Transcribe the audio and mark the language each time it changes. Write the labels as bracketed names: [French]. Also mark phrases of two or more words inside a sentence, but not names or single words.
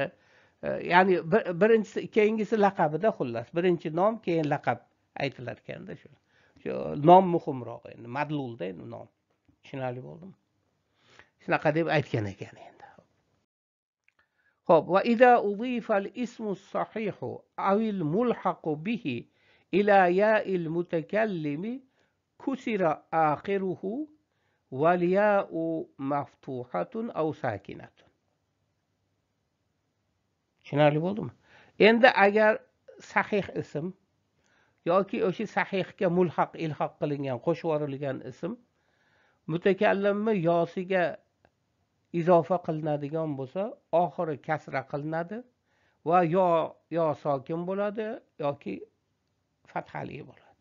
[Uzbek] Ya'ni birinchisi keyingisi laqabida xullas. Birinchi nom, keyin laqab aytilar ekanda shu. Shu nom muhimroq endi, madlulda endi nom. Tushunarli bo'ldimi? Shunaqa deb aytgan ekan endi. [Arabic] Xo'p, وإذا أضيف الاسم الصحيح أو الملحق به إلى ياء المتكلم كسر آخره والياء مفتوحة أو ساكنة. [Uzbek] Tushunarli bo'ldimi? Endi agar sahih ism yoki o'sha sahihga mulhaq ilhoq qilingan, qo'shib yuborilgan ism mutakallimni yosiga izofa qilinadigan bo'lsa, oxiri kasra qilinadi va yo sokin bo'ladi yoki fathali bo'ladi.